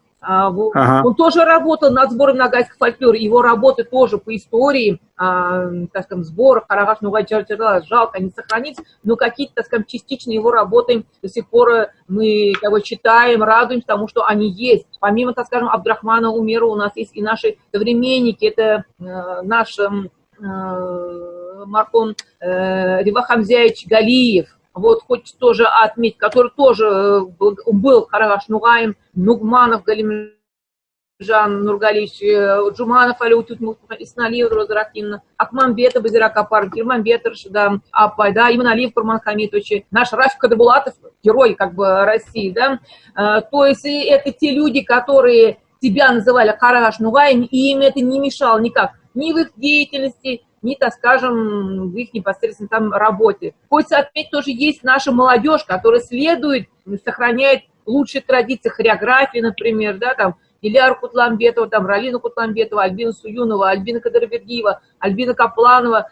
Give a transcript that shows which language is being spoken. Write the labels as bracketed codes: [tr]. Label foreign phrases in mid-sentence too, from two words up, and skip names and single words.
[ru] Он тоже работал над сбором нагайских фольклора, его работы тоже по истории, так скажем, сбора Карагаш Нугай Джарджара, жалко не сохранить, но какие-то, так скажем, частичные его работы до сих пор мы читаем, радуемся тому, что они есть. Помимо, так скажем, Абдрахмана Умерова у нас есть и наши современники, это наш Маркон Ривахамзяевич Галиев, вот, хоть тоже отметить, который тоже был Карагаш Нугаем, Нугманов Галимжан Нургалич, Джуманов Алютут Исналиев Розракимна, Акмамбета Базиракапар, Кирмамбетер Шидам Апай, да, Иманалиев Курман Хамитович, наш Рафик Кадырбулатов, герой как бы России, да, то есть это те люди, которые тебя называли Карагаш Нугаем, и им это не мешало никак, ни в их деятельности, ни, так скажем, в их непосредственно там работе. Хочется отметить, тоже есть наша молодежь, которая следует, сохраняет лучшие традиции хореографии, например, да, там, Ильяра Кутламбетова, там, Ралина Кутламбетова, Альбина Суюнова, Альбина Кадырбергиева, Альбина Капланова.